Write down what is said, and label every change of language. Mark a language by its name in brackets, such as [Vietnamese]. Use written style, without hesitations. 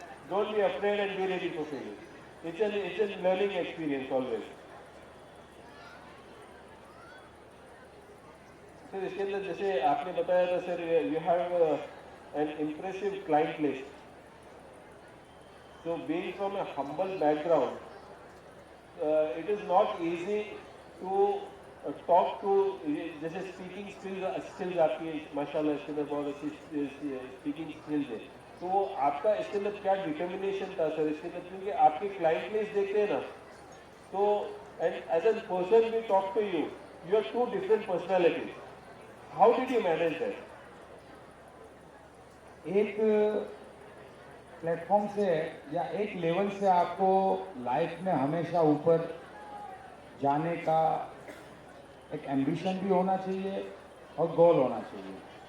[English] Don't be afraid and be ready for failure. It's a learning experience always. [Hindi] Sir इसके अंदर जैसे आपने बताया था sir, [English] you have an impressive client list. So being from a humble background, it is not easy to talk to, [Hindi] जैसे speaking skills आपकी माशाल्लाह इसके अंदर बहुत अच्छी स्पीकिंग स्किल्स है, तो आपका इसके अंदर क्या डिटर्मिनेशन था सर इसके अंदर, क्योंकि आपके क्लाइंट लिस्ट देखते हैं ना, तो [English] And as an person we talk to you, you are two different personalities, how did you manage that? [Hindi] एक प्लेटफॉर्म से या एक लेवल से आपको लाइफ में हमेशा ऊपर जाने का एक एम्बिशन भी होना चाहिए और गोल होना चाहिए।